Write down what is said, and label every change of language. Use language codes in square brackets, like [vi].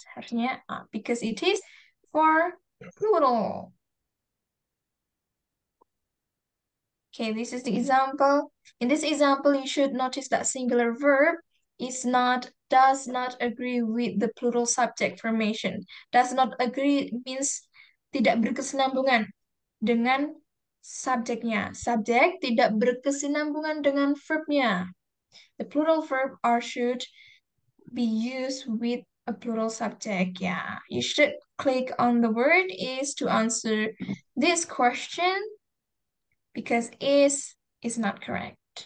[en] Harusnya because it is for plural. Okay, this is the example. In this example, you should notice that singular verb does not agree with the plural subject formation. Does not agree means [id] tidak berkesinambungan dengan subjeknya. Subjek tidak berkesinambungan dengan verbnya. [en] The plural verb are should be used with a plural subject. Yeah, you should click on the word is to answer this question because is not correct.